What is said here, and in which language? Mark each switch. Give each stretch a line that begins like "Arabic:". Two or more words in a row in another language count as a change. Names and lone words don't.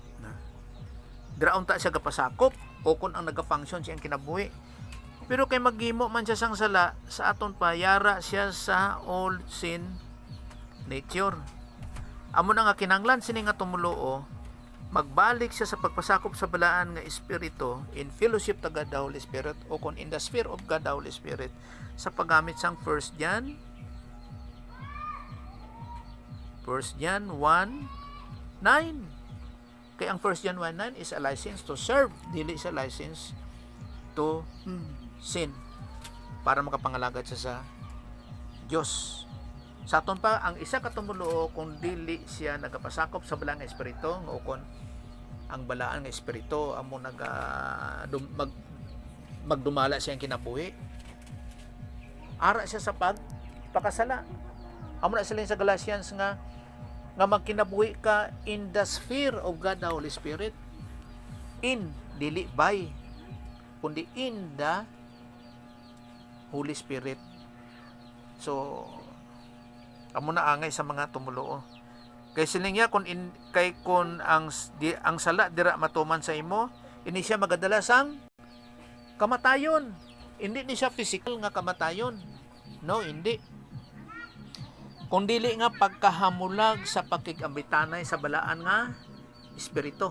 Hiligaynon: Diraon ta siya kapasakop o kung ang nagafunction siya ang kinabuhi. Pero kay maghimo man siya sang sala, sa aton pa yara siya sa old sin nature. Amo na nga kinanglan sini nga tumuluo magbalik siya sa pagpasakop sa balaan nga espiritu
English: in fellowship to God the Holy Spirit
Hiligaynon: o kung
English: in the sphere of God the Holy Spirit
Hiligaynon: sa paggamit sang 1 John 1:9.
English: Kaya ang 1 John 1:9 is a license to serve,
Hiligaynon: dili sa
English: license to sin
Hiligaynon: para makapangalagad siya sa Diyos. Sa aton pa ang isa ka tumuluo kung dili siya nagapasakop sa balaan nga espiritu nga ukon ang balaan nga espiritu amo magdumala siya ang kinabuhi. Ara siya sa pagpakasala. Amo na sila sa Galatians nga magkinabuhi ka
English: in the sphere of God the Holy Spirit. In, dili by, kundi in the Holy Spirit.
Hiligaynon: So, amo na angay sa mga tumuluo. Kay siling niya kung ang sala dira matuman sa imo, ini siya magadala sang kamatayon. Hindi ni siya physical nga kamatayon. No, hindi. Kung dili nga pagkahamulag sa pakigambitanay sa balaan nga espiritu.